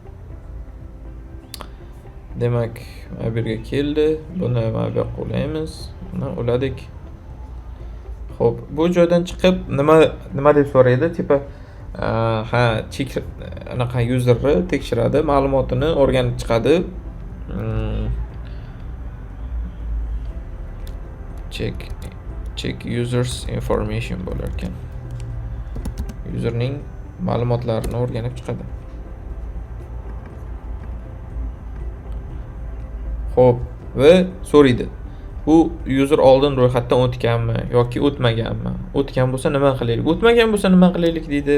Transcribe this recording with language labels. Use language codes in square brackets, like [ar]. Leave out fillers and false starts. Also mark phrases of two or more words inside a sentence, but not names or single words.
[uz] Demak, mana bu yerga keldi. Buni mana bu yoqqa ulaymiz. Buni uladik. Xo'p, bu joydan chiqib nima deb so'raydi? Tipa anaqa userni tekshiradi, ma'lumotini o'rganib chiqadi. [en] Check users information [uz] bo'lar ekan. Userning ma'lumotlarini o'rganib chiqadi. Xo'p, va so'raydi. Bu user oldin ro'yxatdan o'tganmi yoki o'tmaganmi? O'tgan bo'lsa nima qilaylik? O'tmagan bo'lsa nima qilaylik deydi.